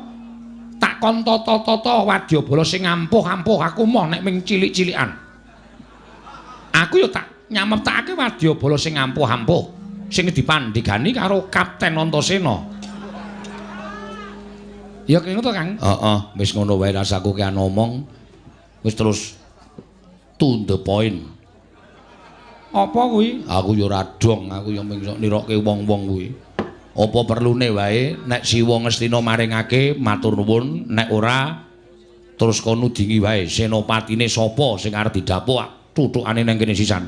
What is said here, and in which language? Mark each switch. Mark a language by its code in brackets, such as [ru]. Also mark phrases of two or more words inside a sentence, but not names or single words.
[jv] Tak kon tata-tata wadyabala sing ampuh-ampuh aku moh nek ming cilik-cilikan. Aku yo tak nyameptakake wadyabala sing ampuh-ampuh sing dipandhigani karo Kapten Antasena. Ya kene to, Kang? Heeh, wis ngono wae rasaku ki ngomong. Wis terus [en] to the point. [jv] Apa kuwi? Aku ya ora dong, aku ya mung nirokke wong-wong kuwi. Apa perlune wae nek Siwa Ngastina maringake matur nuwun, nek ora terus kono nudingi wae senopatine sapa sing arep didapuk tutukane nang kene sisan.